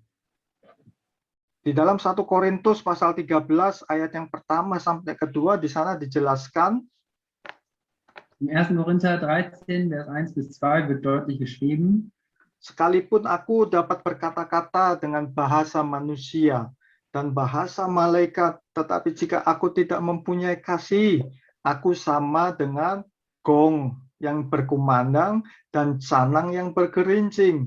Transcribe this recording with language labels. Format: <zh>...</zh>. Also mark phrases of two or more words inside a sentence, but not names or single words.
<id>Di dalam 1 Korintus pasal 13 ayat yang pertama sampai kedua di sana dijelaskan.</id> <de>Im 1. Korinther 13 Vers 1 bis 2 wird deutlich geschrieben.</de> <id>Sekalipun aku dapat berkata-kata dengan bahasa manusia dan bahasa malaikat, tetapi jika aku tidak mempunyai kasih, aku sama dengan gong yang berkumandang dan canang yang bergerincing.</id>